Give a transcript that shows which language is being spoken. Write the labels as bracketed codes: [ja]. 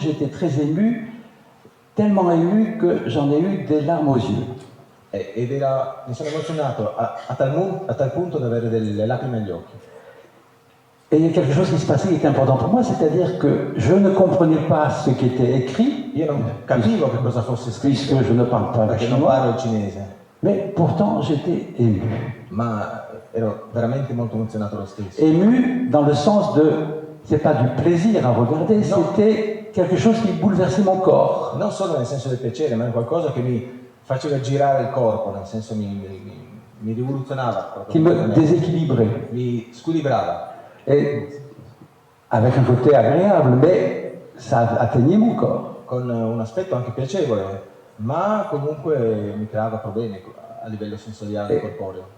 [fr] j'étais très ému, tellement ému que j'en ai eu des larmes aux yeux. [it] mi sono emozionato a tal punto da avere delle lacrime agli occhi. [fr] Et il y a quelque chose qui se passait qui était important pour moi, c'est-à-dire que je ne comprenais pas ce qui était écrit, [it] Io non capivo che cosa fosse scritto [fr] puisque je ne parle pas le [it] perché non [fr] chinois, [it] parlo il cinese, [fr] mais pourtant j'étais ému. [it] ma ero veramente molto emozionato lo stesso. [fr] Ému dans le sens de, c'est pas du plaisir à regarder, [it] Non. [fr] c'était quelque chose qui bouleversait mon corps. [it] Non solo nel senso del piacere, ma è qualcosa che mi faceva girare il corpo, nel senso mi rivoluzionava, [fr] Qui me [it] proprio, [fr] déséquilibrait. [it] mi squilibrava. [fr] Et avec un côté agréable, mais ça atteignait mon corps. [it] con un aspetto anche piacevole, ma comunque mi creava problemi a livello sensoriale e corporeo.